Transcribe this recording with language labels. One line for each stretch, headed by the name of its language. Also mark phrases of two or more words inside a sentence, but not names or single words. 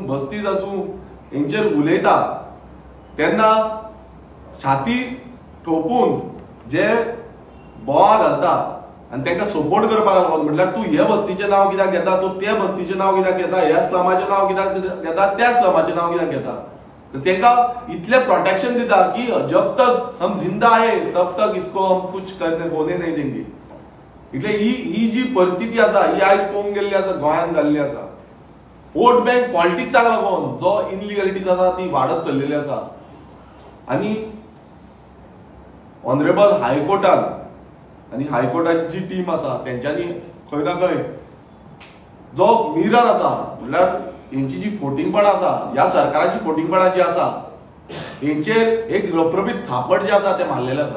Konkani: बस्तीज आसूं, हेंचेर उलयता तेन्ना छाती ठोपून जे बोवाळ घालता आनी तांकां सपोर्ट करपाक लागून म्हटल्यार तूं हे बस्तीचें नांव कित्याक घेता, तूं त्या बस्तीचें नांव कित्याक घेता, ह्या स्लमाचें नांव कित्याक घेता, त्या स्लमाचें नांव कित्याक घेता, तांकां इतलें प्रोटेक्शन दिता की
Hindi: जब तक हम जिंदा है तब तक इसको हम कुछ करने होने नहीं देंगे.
Konkani: इतले ही जी परिस्थिती आसा ही आयज पळोवंक गेल्ली आसा, गोंयांत जाल्ली आसा.
English: vote bank
Konkani: पॉलिटिक्साक लागून जो इनलिगलिटीज आसा ती वाडत चल्लेली आसा. आनी ऑनरेबल हायकोर्टान आनी हायकोर्टाची जी टीम आसा तेंच्यांनी खंय ना खंय जो मिरर आसा म्हणल्यार हेंची जी फोटिंगपणां आसा, ह्या सरकाराची फोटिंगपणां जी आसा हेंचेर एक रप्रबीत थापट जे आसा ते मारलेले आसा.